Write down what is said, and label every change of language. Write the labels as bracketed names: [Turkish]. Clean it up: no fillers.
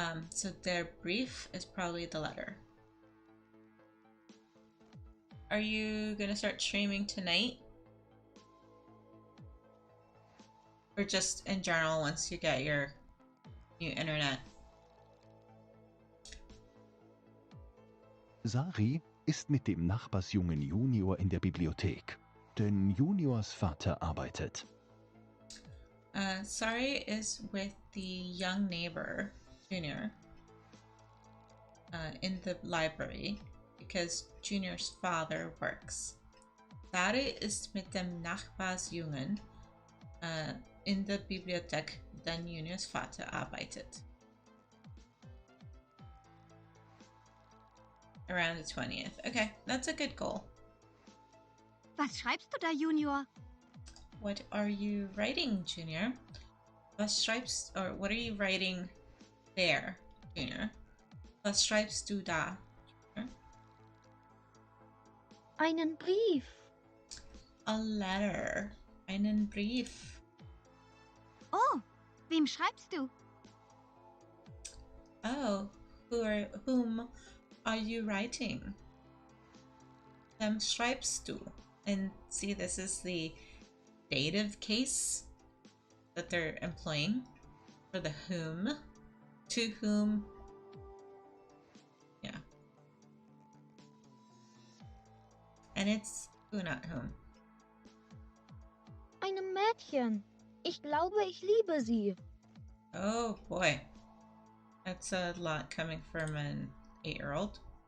[English] So their brief is probably the letter. Are you gonna start streaming tonight? Or just in general once you get your new internet? [German] Sari ist mit dem Nachbarsjungen Junior in der Bibliothek, denn Juniors Vater arbeitet. [English] Sari is with the young neighbor, Junior, in the library because Junior's father works. [German] Sari ist mit dem Nachbarsjungen in der Bibliothek, denn Juniors Vater arbeitet. [English] Around the 20th. Okay, that's a good goal. [German] Was schreibst du da, Junior? [English] What are you writing, Junior? [German] Was schreibst, [English] or what are you writing there, Junior? [German] Was schreibst du da, Junior? Einen Brief. [English] A letter. [German] Einen Brief. Oh, wem schreibst du? [English] Oh, whom are you writing? [German] Wem schreibst du? [English] And see, this is the dative case that they're employing for the whom, to whom. Yeah. And it's who, not whom. [German] Einem Mädchen. Ich glaube, ich liebe sie. [English] Oh boy. That's a lot coming from an 8-year-old.